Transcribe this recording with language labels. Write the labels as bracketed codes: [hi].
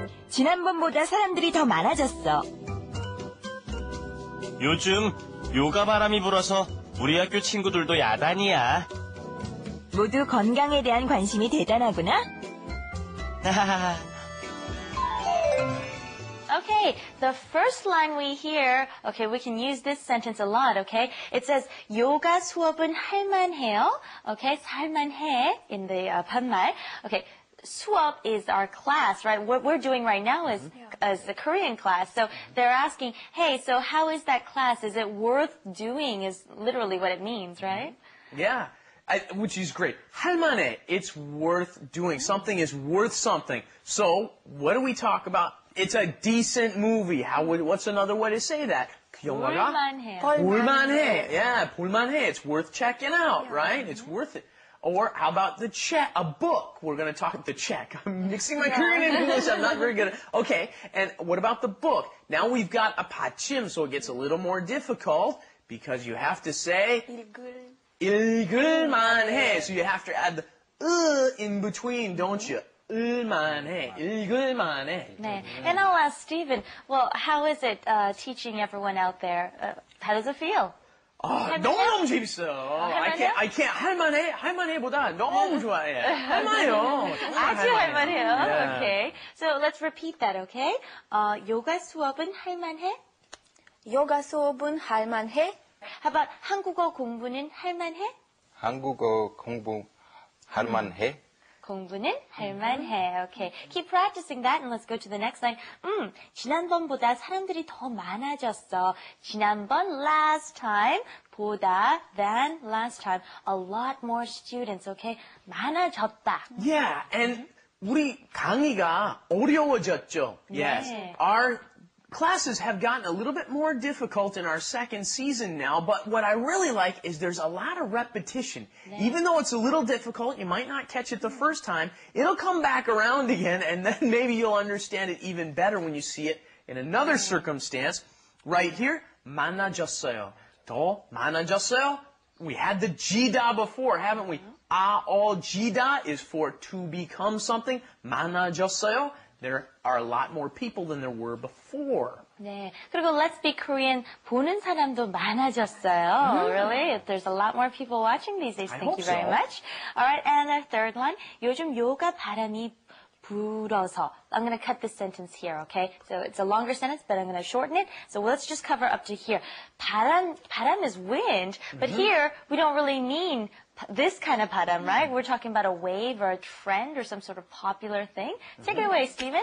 [ko] 지난번보다 사람들이 더 많아졌어. 요즘 요가 바람이 불어서 우리 학교 친구들도 야단이야. 모두 건강에 대한 관심이 대단하구나. [en] Okay, the first line we hear, okay, we can use this sentence a lot, okay? It says, [ko] 요가 수업은 할만해요. [en] Okay, 할만해 in the 반말. Okay, 수업 is our class, right? What we're doing right now is the Korean class. So they're asking, hey, so how is that class? Is it worth doing is literally what it means, right? Yeah. Which is great. 할만해. It's worth doing. Something is worth something. So, what do we talk about? It's a decent movie. What's another way to say that? [ko] 그 영화가 볼만해요. 볼만해. [en] Yeah, [ko] 볼만해. [en] It's worth checking out, right? It's worth it. Or how about the check? A book. We're going to talk the check. I'm mixing my Korean and English. I'm not very good at it. Okay, and what about the book? Now we've got a 받침, so it gets a little more difficult because you have to say 읽을만해. So you have to add the in between, don't you? [ko] 읽을만해. 읽을만해. 네. [en] And I'll ask Stephen, well, how is it teaching everyone out there? How does it feel? [ko] 너무너무 재밌어요. [en] I can't. [ko] 할만해보다 너무 좋아해. 할만해요. 아주 할만해요. [en] Yeah. Okay. So let's repeat that, okay? [ko] 요가 수업은 할만해? 요가 수업은 할만해? How about 한국어 공부는 할만해? 한국어 공부 할만해? 공부는 할만해. [en] Okay. Keep practicing that and let's go to the next line. [ko] 지난번보다 사람들이 더 많아졌어. [en] 지난번 last time 보다 than last time. A lot more students, okay? [ko] 많아졌다. [en] Yeah, and [ko] 우리 강의가 어려워졌죠. [en] Yes. [ko] 네. [en] Our classes have gotten a little bit more difficult in our second season now, but what I really like is there's a lot of repetition. Even though it's a little difficult, you might not catch it the first time, it'll come back around again, and then maybe you'll understand it even better when you see it in another circumstance. Right here, 많아졌어요. [ko] 더 많아졌어요. [en] We had the 지다 before, haven't we? 지다 is for to become something. [ko] 많아졌어요. [en] There are a lot more people than there were before. [ko] 네. 그리고 Let's Speak Korean 보는 사람도 많아졌어요. [en] Really? There's a lot more people watching these days. Thank you very much. All right, and the third line. [ko] 요즘 요가 바람이 불어서. [en] I'm going to cut this sentence here, okay? So it's a longer sentence, but I'm going to shorten it. So let's just cover up to here. 바람 is wind, but here we don't really mean this kind of 바람, right? We're talking about a wave or a trend or some sort of popular thing. Take it away, Stephen.